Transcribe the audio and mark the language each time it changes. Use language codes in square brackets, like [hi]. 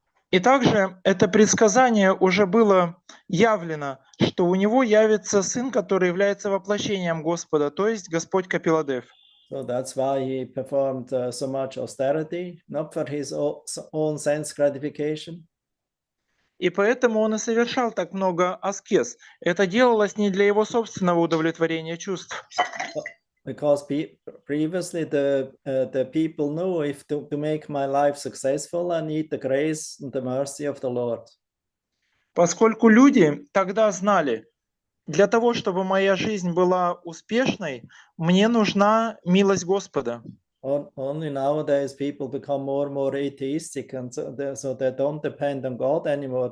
[ru] И также это предсказание уже было явлено, что у него явится сын, который является воплощением Господа, то есть Господь Капиладев. [en] So that's why he performed so much austerity, not for his own sense gratification. [ru] И поэтому он и совершал так много аскез. Это делалось не для его собственного удовлетворения чувств. [en] Because previously the people knew if to make my life successful, I need the grace and the mercy of the Lord. [ru] Поскольку люди тогда знали, для того, чтобы моя жизнь была успешной, мне нужна милость Господа. [en] Only nowadays people become more and more atheistic, and so they don't depend on God anymore.